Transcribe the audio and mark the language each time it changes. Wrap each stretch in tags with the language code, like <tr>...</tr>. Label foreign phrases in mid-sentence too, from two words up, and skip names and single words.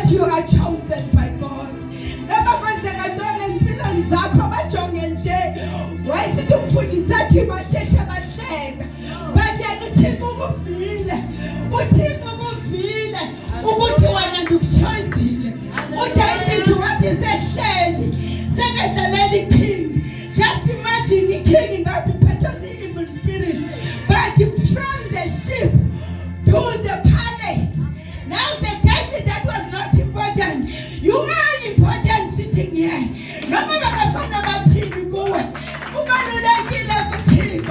<en>are chosen by God.</en> <xh>Noma kwenzeka ntoni empilweni zakho bajonge nje. Wayesithi umfundisi athi batheshe bahleka. But yena uThixo ukuvile. uThixo ukuvile ukuthi wena ndikuchoyizile. uDavid wathi sehleli sekadlalela iking.</xh> <en>Just imagine the king ingaphethwe evil spirit. But from the ship to the palace. Now the David that was not important. You are important sitting here.</en> <xh>Noma bangafana bathini kuwe. Ubalulekile kuThixo.</xh>